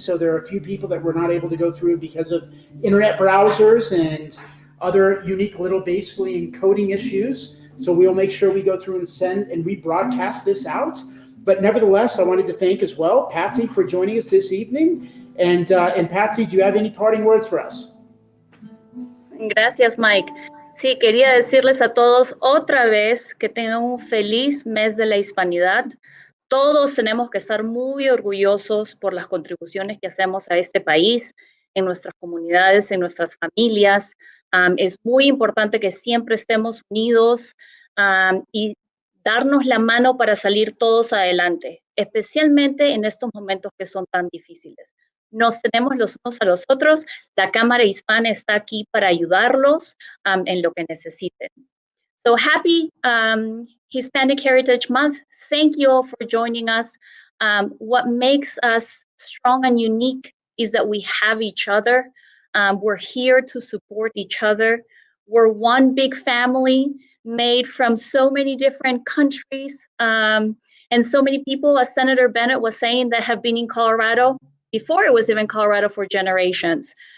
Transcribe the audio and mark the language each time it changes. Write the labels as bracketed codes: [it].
[en] So there are a few people that were not able to go through because of internet browsers and other unique little basically encoding issues. So we'll make sure we go through and send and rebroadcast this out. But nevertheless, I wanted to thank as well Patsy for joining us this evening. And Patsy, do you have any parting words for us? [es] Gracias, Mike. Sí, quería decirles a todos otra vez que tengan un feliz mes de la hispanidad. Todos tenemos que estar muy orgullosos por las contribuciones que hacemos a este país, en nuestras comunidades, en nuestras familias. Es muy importante que siempre estemos unidos y darnos la mano para salir todos adelante, especialmente en estos momentos que son tan difíciles. Nos tenemos los unos a los otros. La Cámara Hispana está aquí para ayudarlos en lo que necesiten. [en] So happy Hispanic Heritage Month. Thank you all for joining us. What makes us strong and unique is that we have each other. We're here to support each other. We're one big family made from so many different countries and so many people, as Senator Bennett was saying, that have been in Colorado before it was even Colorado for generations.